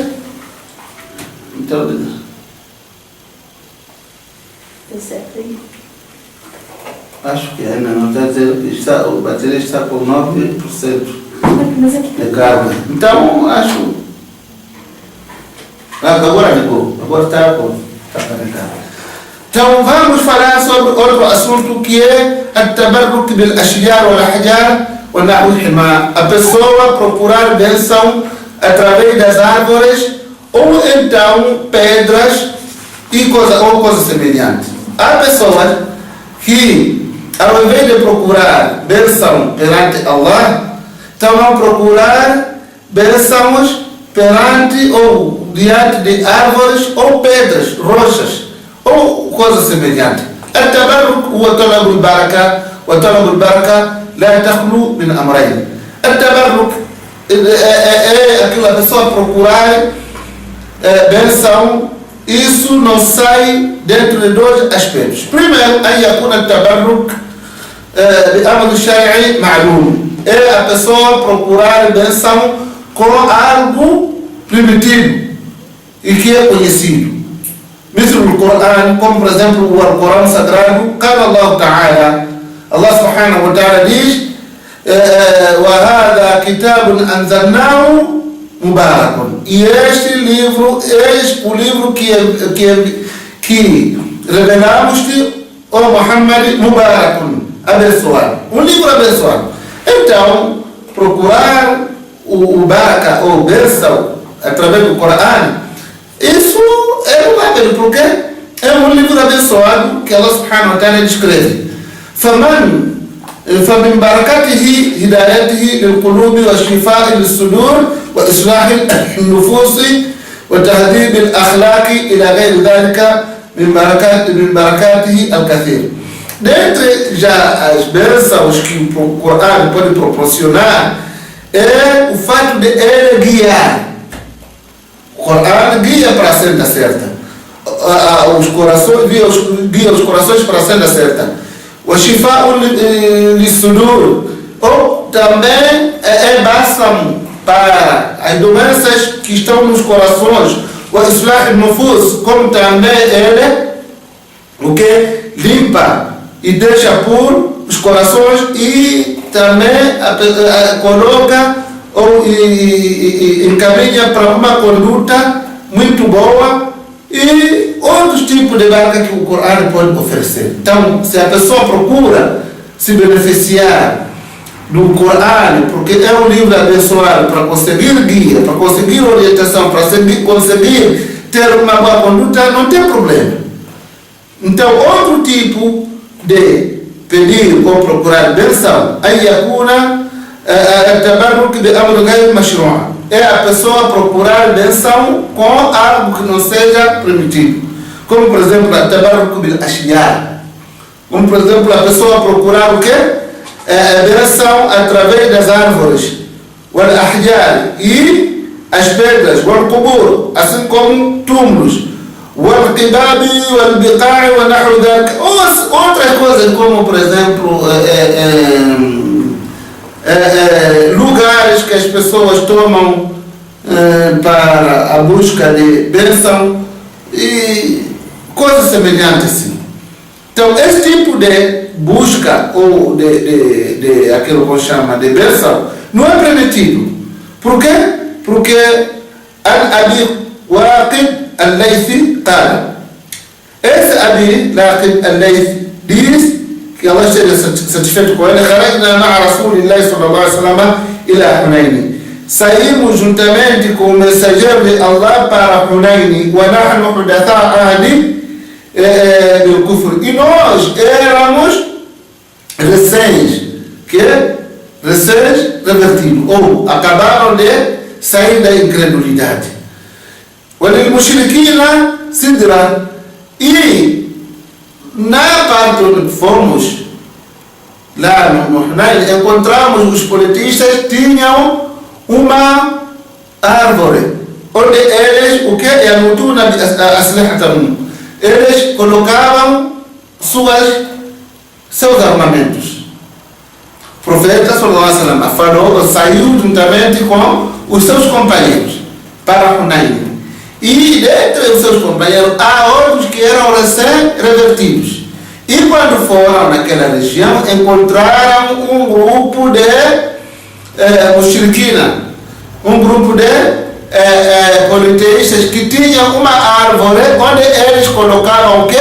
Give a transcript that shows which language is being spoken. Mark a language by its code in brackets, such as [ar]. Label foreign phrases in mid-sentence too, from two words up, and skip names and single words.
[pt] Então, acho que ainda não está dizendo que a bateria está com 9% de carga. Então acho. Agora ligou, agora está carregado. Então vamos falar sobre outro assunto, que é [ar] التبرك بالأشجار والأحجار ونحو الحمى. [pt] A pessoa procurar bênção através das árvores ou então pedras e coisas semelhantes. Há pessoas que, ao invés de procurar bênção perante Allah, estão a procurar bênçãos perante ou diante de árvores ou pedras, rochas ou coisas semelhantes. [ar] التبرك هو طلب البركة, وطلب البركة لا تخلو من أمرين. [pt] التبرك é aquela pessoa procurar bênção. Isso não sai dentro de dois aspectos. Primeiro, [ar] أن يكون التبرك بأمر شرعي معلوم. [pt] É a pessoa procurar bênção com algo primitivo e que é conhecido. [ar] مثل القرآن, [pt] como por exemplo o Alcorão sagrado. [ar] قال الله تعالى, الله سبحانه وتعالى diz: وهذا كتاب أنزلناه مبارك. [pt] E este livro, eis o livro que revelamos-te, ó Muhammad, Mubarakun, abençoado. Um livro abençoado. Então, procurar o baraka ou bênção através do Corão, isso é válido, porque é um livro abençoado que [ar] الله سبحانه وتعالى [pt] descreve. [ar] فمن بركاته هدايته للقلوب والشفاء للصدور وإصلاح النفوس وتهذيب الأخلاق إلى غير ذلك من بركاته الكثير. [pt] Dentre já as bênçãos que o Corão pode proporcionar é o fato de ele guiar. O Corão guia para a senda certa. Os corações, guia os corações para a senda certa. O [ar] شفاء للصدور, [pt] ou também é bálsamo para as doenças que estão nos corações. [ar] O إصلاح النفوس, [pt] como também ele o que limpa e deixa puro os corações e também coloca ou encaminha para uma conduta muito boa e outros tipos de barca que o Corão pode oferecer. Então, se a pessoa procura se beneficiar do Corão, porque é um livro abençoado para conseguir guia, para conseguir orientação, para conseguir ter uma boa conduta, não tem problema. Então, outro tipo de pedir ou procurar benção, [ar] أن يكون تبرك بأمر غير مشروع', [pt] é a pessoa procurar benção com algo que não seja permitido. Como, por exemplo, a [ar] التبرك بالأشياء. [pt] Como, por exemplo, a pessoa procurar o quê? Benção através das árvores, [ar] والأحجار, [pt] e as pedras, [ar] والقبور, [pt] assim como túmulos, [ar] والقباب والبقاع ونحو ذلك. [pt] Outras coisas, como, por exemplo, lugares que as pessoas tomam para a busca de bênção e coisas semelhantes assim. Então, esse tipo de busca ou de aquilo que chama de bênção não é permitido. Por quê? Porque Abi Waqid al-Laythi qala, esse Abi Waqid al-Laythi diz que Allah esteja satisfeito com ele: [ar] خرجنا مع رسول الله صلى الله عليه وسلم إلى حنين. [pt] Saímos juntamente com o mensageiro de Allah para Hunayn, [ar] ونحن حدثاء عهد بالكفر. [pt] E nós éramos recém-revertidos, ou acabaram de sair da incredulidade. [ar] وللمشركين سدرة. [pt] E na parte onde fomos, lá no Hunayn, encontramos os politistas tinham uma árvore, onde eles, o que é [ar] نوطونا أسلحتهم, [pt] eles colocavam seus armamentos. O profeta [ar] صلى الله عليه وسلم [pt] falou, saiu juntamente com os seus companheiros para Hunayn. E dentre os seus companheiros há outros que eram recém-revertidos. E quando foram naquela região, encontraram um grupo de mushrikina, um grupo de politeístas que tinham uma árvore onde eles colocavam o quê?